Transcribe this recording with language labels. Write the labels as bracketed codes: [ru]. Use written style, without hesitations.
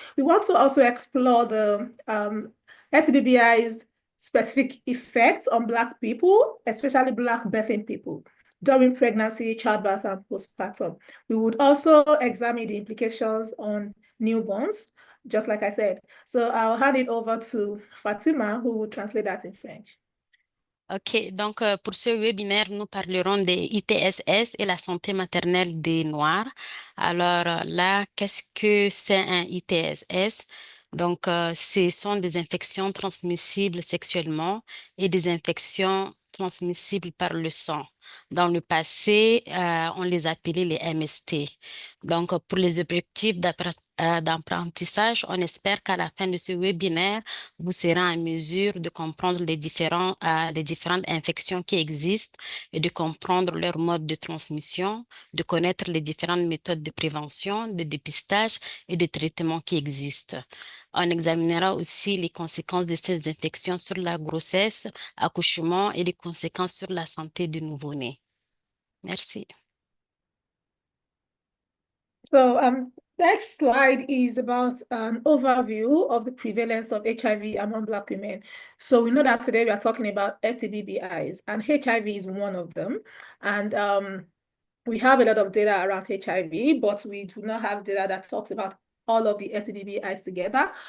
[en] We want to also explore the STBBI's specific effects on Black people, especially Black birthing people, during pregnancy, childbirth, and postpartum. We would also examine the implications on newborns, just like I said. So I'll hand it over to Fatima, who will translate that in French. [fr] OK, donc pour ce webinaire, nous parlerons des ITSS et la santé maternelle des Noirs. Alors là, qu'est-ce que c'est un ITSS? Donc, ce sont des infections transmissibles sexuellement et des infections transmissibles par le sang. Dans le passé, on les appelait les MST. Donc, pour les objectifs d'apprentissage, on espère qu'à la fin de ce webinaire, vous serez en mesure de comprendre les différentes infections qui existent et de comprendre leur mode de transmission, de connaître les différentes méthodes de prévention, de dépistage et de traitement qui existent. On examinera aussi les conséquences de ces infections sur la grossesse, accouchement et les conséquences sur la santé du nouveau-né. Merci. [en] So next slide is about an overview of the prevalence of HIV among Black women. So we know that today we are talking about STBBIs, and HIV is one of them. And we have a lot of data around HIV, but we do not have data that talks about all of the STBBIs together.